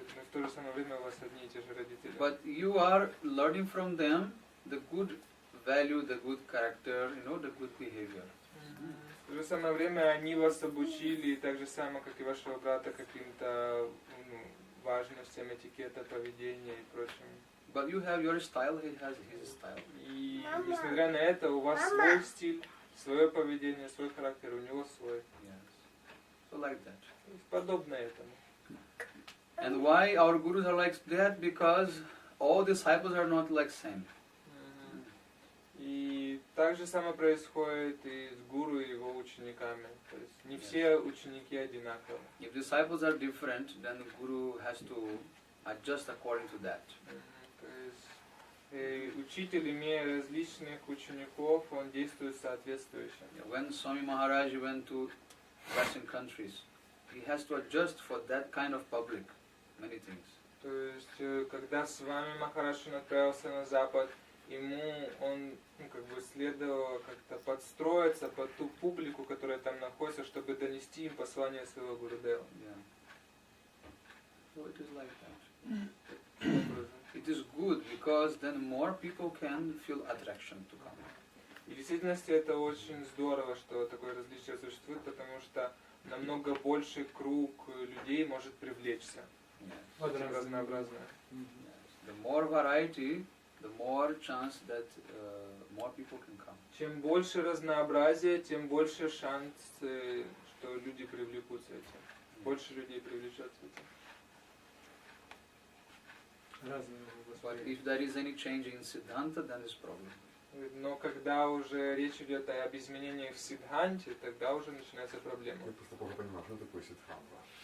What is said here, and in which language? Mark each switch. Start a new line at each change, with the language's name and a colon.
Russian: Но в то же самое время у вас одни и те же родители.
English: But you are learning from them the good value, the good character, the good behavior.
Russian: В то же самое время они вас обучили, так же само, как и вашего брата, каким-то важностям, этикета, поведения и прочим.
English: But you have your style, he has his style.
Russian: И несмотря на это, у вас свой стиль, свое поведение, свой характер, у него свой.
English: Yes. So like that.
Russian: То есть подобно этому.
English: And why our gurus are like that? Because all disciples are not like same.
Russian: И так же самое происходит и с гуру и его учениками. То есть не все ученики одинаковы.
English: If disciples are different, then the guru has to adjust according to that.
Russian: То есть учитель, имея различных учеников, он действует соответствующе.
English: When Swami Maharaj went to Western countries, he has to adjust for that kind of public many things.
Russian: То есть, когда с вами Махарадж отправился на Запад, он следовало как-то подстроиться под ту публику, которая там находится, чтобы донести им послание своего Гурудева.
English: Yeah. So it is like that. It is good because then more people can feel attraction to come.
Russian: И в действительности это очень здорово, что такое различие существует, потому что намного больший круг людей может привлечься. Очень разнообразное.
English: The more variety, the more chance that more people can come.
Russian: Чем больше разнообразия, тем больше шанс, что люди привлекутся этим. Больше людей привлечется этим.
English: But if there is any change in Siddhanta, then it's problem.
Russian: Но когда уже речь идет об изменениях в Сиддханте, тогда уже начинается проблема. Я просто плохо понимаю, что такое сиддханта.